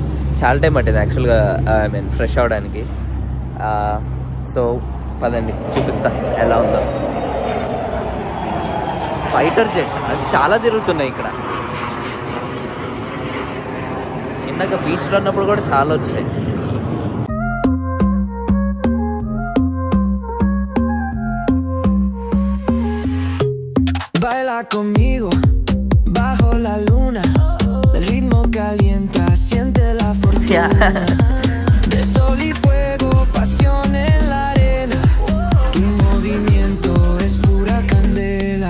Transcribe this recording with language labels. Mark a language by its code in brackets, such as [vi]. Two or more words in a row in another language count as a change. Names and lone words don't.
[te] చాలా టైం పట్టింది యాక్చువల్గా, [en] I mean [te] ఫ్రెష్ అవ్వడానికి. సో పదండి చూపిస్తా ఎలా ఉందో. [en] fighter jet [te] అది చాలా తిరుగుతున్నాయి ఇక్కడ. ఇందాక బీచ్లో ఉన్నప్పుడు కూడా చాలా వచ్చాయి. [es] Baila conmigo bajo la luna, el ritmo calienta, siente la fortuna. De sol y fuego, pasión en la arena, tu movimiento es pura candela.